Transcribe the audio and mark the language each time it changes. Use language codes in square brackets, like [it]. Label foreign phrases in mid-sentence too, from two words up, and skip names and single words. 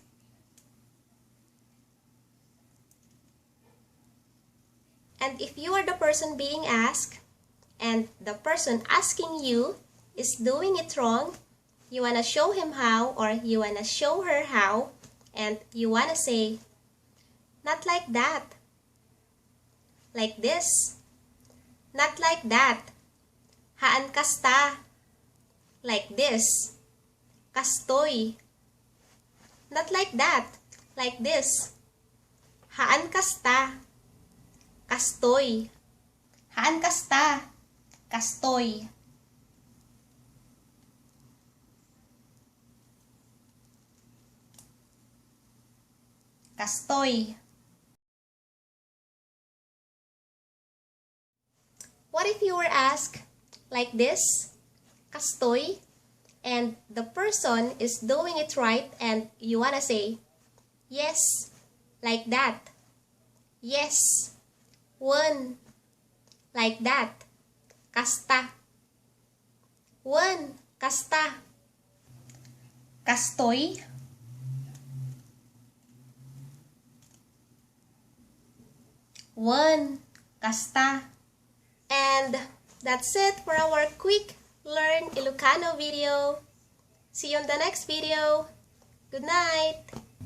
[en] And if you are the person being asked, and the person asking you is doing it wrong, you wanna show him how, or you wanna show her how, and you wanna say, not like that. Like this. Not like that. [ilo] Haan kasta. [en] Like this. Kastoy. Not like that. Like this. [ilo] Haan kasta. Kastoy. Haan kasta. Kastoy. Kastoy. [en] What if you were asked like this, kastoy, and the person is doing it right and you wanna say, yes, like that. Yes. One. Like that. [ilo] Kasta. One. Kasta. Kastoy. One. Kasta. [en] And that's it for our quick Learn Ilocano video. See you on the next video. Good night!